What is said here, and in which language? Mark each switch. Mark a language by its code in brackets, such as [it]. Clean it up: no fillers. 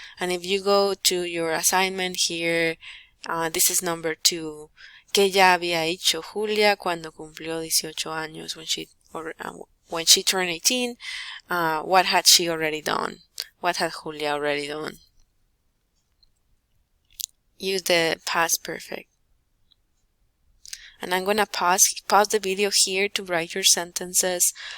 [en] And if you go to your assignment here, this is number 2. [es] ¿Qué ya había hecho Julia cuando cumplió 18 años? [en] When she turned 18, what had she already done? What had Julia already done? Use the past perfect. And I'm gonna pause the video here to write your sentences.